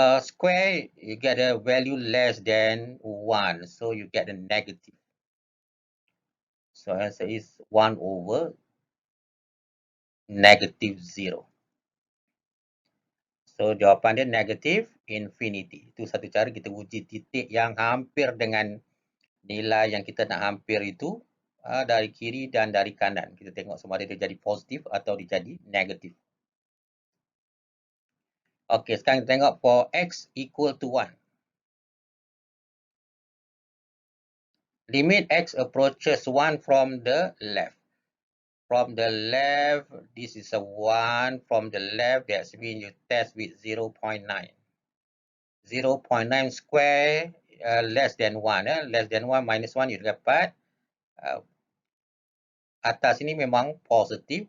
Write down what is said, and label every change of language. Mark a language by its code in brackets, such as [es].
[en] Square, you get a value less than 1. So you get a negative. So answer is 1 over negative 0. [ms] So jawapan dia negative infinity. Itu satu cara kita uji titik yang hampir dengan nilai yang kita nak hampir itu dari kiri dan dari kanan. Kita tengok sama ada dia jadi positif atau dia jadi negatif. Okey, sekarang kita tengok [en] for x equal to 1. Limit x approaches 1 from the left. From the left, this is a 1. From the left, that means you test with 0.9. 0.9 square less than 1. Less than 1 minus 1, [ms] you dapat atas ini memang positif.